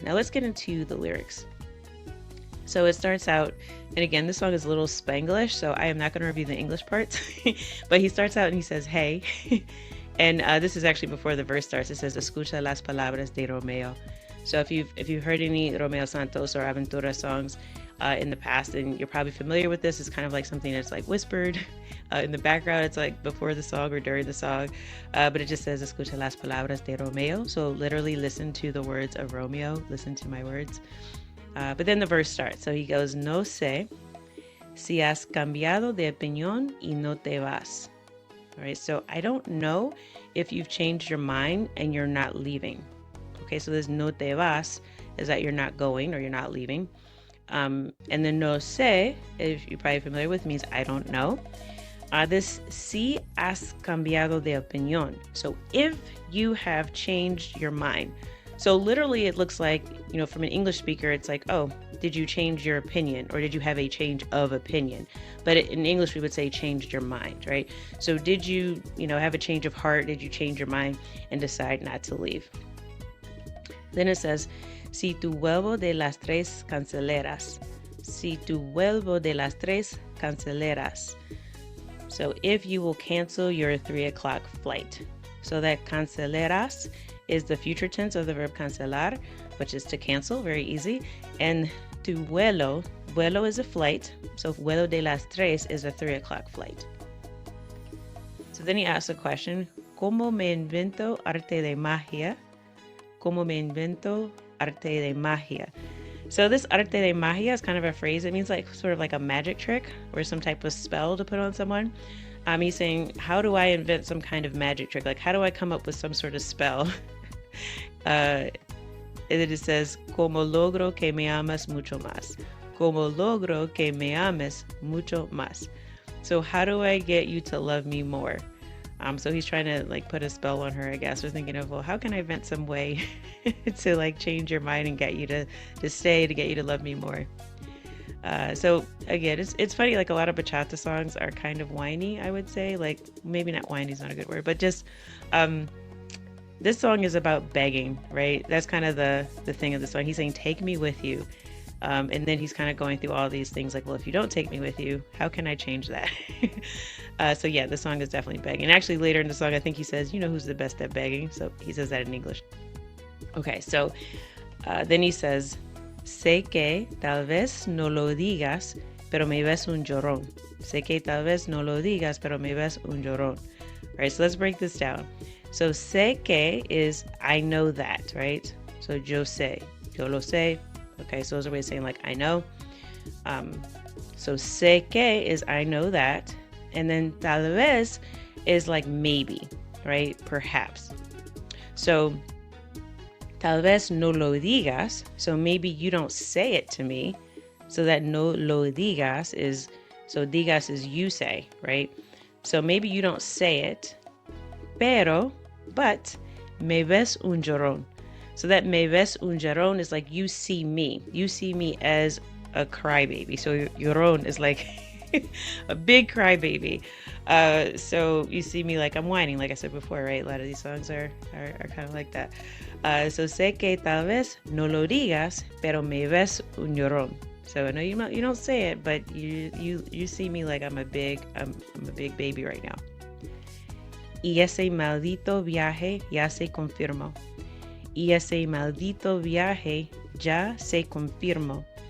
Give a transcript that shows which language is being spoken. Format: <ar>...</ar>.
<en>Now let's get into the lyrics. So it starts out, and again, this song is a little Spanglish, so I am not going to review the English parts, but he starts out and he says, hey, and this is actually before the verse starts. It says,</en> <es>escucha las palabras de Romeo.</es> <en>So if you've heard any Romeo Santos or Aventura songs, in the past, and you're probably familiar with this. It's kind of like something that's like whispered in the background. It's like before the song or during the song, but it just says</en> <es>escucha las palabras de Romeo.</es> <en>So literally listen to the words of Romeo, listen to my words. But then the verse starts. So he goes,</en> <es>no sé si has cambiado de opinión y no te vas.</es> <en>All right, so I don't know if you've changed your mind and you're not leaving. Okay, so this</en> <es>no te vas</es> <en>is that you're not going or you're not leaving. And then</en> <es>no sé,</es> <en>if you're probably familiar with, means I don't know. This</en> <es>si has cambiado de opinión.</es> <en>So if you have changed your mind. So literally it looks like, from an English speaker, it's like, oh, did you change your opinion or did you have a change of opinion? But in English, we would say changed your mind, right? So did you, have a change of heart? Did you change your mind and decide not to leave? Then it says,</en> <es>si tu vuelvo de las tres canceleras. Si tu vuelvo de las tres canceleras.</es> <en>So if you will cancel your 3 o'clock flight. So that canceleras is the future tense of the verb cancelar, which is to cancel, very easy. And</en> <es>tu vuelo</es> <en>is a flight. So</en> <es>vuelo de las tres</es> <en>is a 3 o'clock flight. So then he asks a question,</en> <es>¿Cómo me invento arte de magia? ¿Cómo me invento arte de magia?</es> <en>So this</en> <es>arte de magia</es> <en>is kind of a phrase. It means like sort of like a magic trick or some type of spell to put on someone. He's saying, how do I invent some kind of magic trick? Like, how do I come up with some sort of spell? And then it says,</en> <es>como logro que me ames mucho más. Como logro que me ames mucho más.</es> <en>So how do I get you to love me more? So he's trying to like put a spell on her, I guess. We're thinking of, well, how can I invent some way to like change your mind and get you to stay, to get you to love me more? So again, it's funny, like a lot of bachata songs are kind of whiny, I would say. Like maybe not whiny is not a good word, but just this song is about begging, right? That's kind of the thing of the song. He's saying, take me with you. And then he's kind of going through all these things like, well, if you don't take me with you, how can I change that? So yeah, the song is definitely begging. And actually later in the song, I think he says, who's the best at begging? So he says that in English. Okay, so then he says,</en> <es>sé que tal vez no lo digas, pero me ves un llorón. Sé que tal vez no lo digas, pero me ves un llorón.</es> <en>All right, so let's break this down. So</en> <es>sé que</es> <en>is I know that, right? So</en> <es>yo sé, yo lo sé.</es> <en>Okay, so those are ways of saying like I know. So</en> <es>sé que</es> <en>is I know that. And then</en> <es>tal vez</es> <en>is like maybe, right? Perhaps. So</en> <es>tal vez no lo digas.</es> <en>So maybe you don't say it to me. So that</en> <es>no lo digas</es> <en>is, so digas is you say, right? So maybe you don't say it. But</en> <es>me ves un llorón.</es> <en>So that</en> <es>me ves un llorón</es> <en>is like you see me. You see me as a crybaby. So llorón is like a big crybaby. So you see me like I'm whining, like I said before, right? A lot of these songs are kind of like that. So</en> <es>sé que tal vez no lo digas, pero me ves un llorón.</es> <en>So I know you don't say it, but you see me like I'm a big baby right now.</en> <es>Y ese maldito viaje ya se confirmó. Y ese maldito viaje ya se confirmó.</es>